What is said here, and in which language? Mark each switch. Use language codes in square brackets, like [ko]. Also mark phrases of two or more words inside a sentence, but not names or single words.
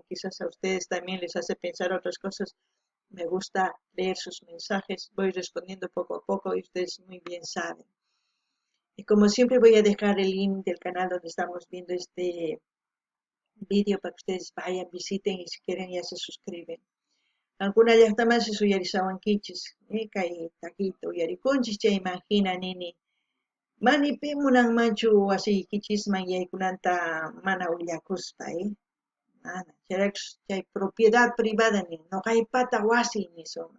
[es] Quizás a ustedes también les hace pensar otras cosas. Me gusta leer sus mensajes, voy respondiendo poco a poco y ustedes muy bien saben. Y como siempre voy a dejar el link del canal donde estamos viendo este vídeo para que ustedes vayan, visiten y si quieren ya se suscriben. [qu] Alguna llaqtamansi suyarisawankichis, kay taquito uyarikunchis chayman hina nini Manipi munanmanchu wasiykichisman yaykunanta mana willakuspay, mana. Chayrakus chay [es] propiedad privada [qu] nin, noqaypata wasi nishuman.